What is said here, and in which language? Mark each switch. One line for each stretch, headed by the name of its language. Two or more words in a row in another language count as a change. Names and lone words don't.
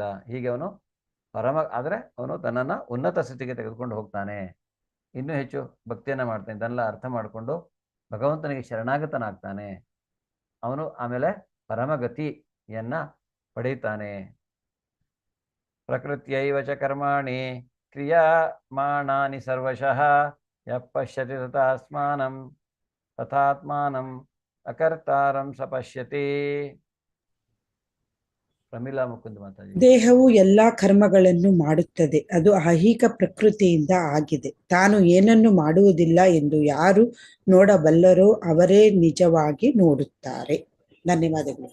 Kannada: ಹೀಗೆ ಅವನು ಆದರೆ ಅವನು ತನ್ನನ್ನು ಉನ್ನತ ಸ್ಥಿತಿಗೆ ತೆಗೆದುಕೊಂಡು ಹೋಗ್ತಾನೆ, ಇನ್ನೂ ಹೆಚ್ಚು ಭಕ್ತಿಯನ್ನು ಮಾಡ್ತಾನೆ. ಇದನ್ನೆಲ್ಲ ಅರ್ಥ ಮಾಡಿಕೊಂಡು ಭಗವಂತನಿಗೆ ಶರಣಾಗತನಾಗ್ತಾನೆ. ಅವನು ಆಮೇಲೆ ಪರಮಗತಿಯನ್ನ ಪಡೆಯುತ್ತಾನೆ.
Sanskrit: ಪ್ರಕೃತ್ಯೈವ ಚ ಕರ್ಮಾಣಿ ಕ್ರಿಯಮಾಣಾನಿ ಸರ್ವಶಃ ಯಃ ಪಶ್ಯತಿ ತಥಾತ್ಮಾನಂ ಅಕರ್ತಾರಂ ಸ ಪಶ್ಯತಿ.
Kannada: ಪ್ರಮೀಳಾ ಮುಕುಂದ್ ಮಾತಾಜಿ. ದೇಹವು ಎಲ್ಲಾ ಕರ್ಮಗಳನ್ನು ಮಾಡುತ್ತದೆ, ಅದು ಐಹಿಕ ಪ್ರಕೃತಿಯಿಂದ ಆಗಿದೆ. ತಾನು ಏನನ್ನು ಮಾಡುವುದಿಲ್ಲ ಎಂದು ಯಾರು ನೋಡಬಲ್ಲರೋ ಅವರೇ ನಿಜವಾಗಿ ನೋಡುತ್ತಾರೆ. ಧನ್ಯವಾದಗಳು.